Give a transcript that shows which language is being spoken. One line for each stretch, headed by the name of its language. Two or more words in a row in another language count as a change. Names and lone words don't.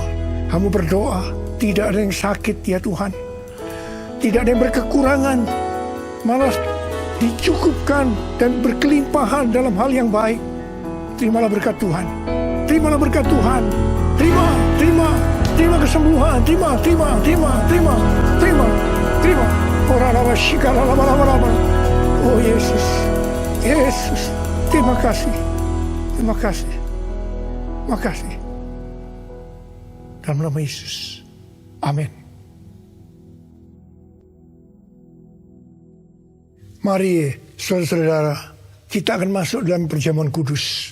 Indonesian: Kami berdoa tidak ada yang sakit ya Tuhan. Tidak ada yang berkekurangan, malah dicukupkan dan berkelimpahan dalam hal yang baik. Terimalah berkat Tuhan. Terimalah berkat Tuhan. Terima kesembuhan. Terima. Ora lava shikala lava lava lava. Oh Yesus, Yesus, terima kasih, terima kasih, terima kasih. Dalam nama Yesus, amin. Mari saudara-saudara, kita akan masuk dalam perjamuan kudus.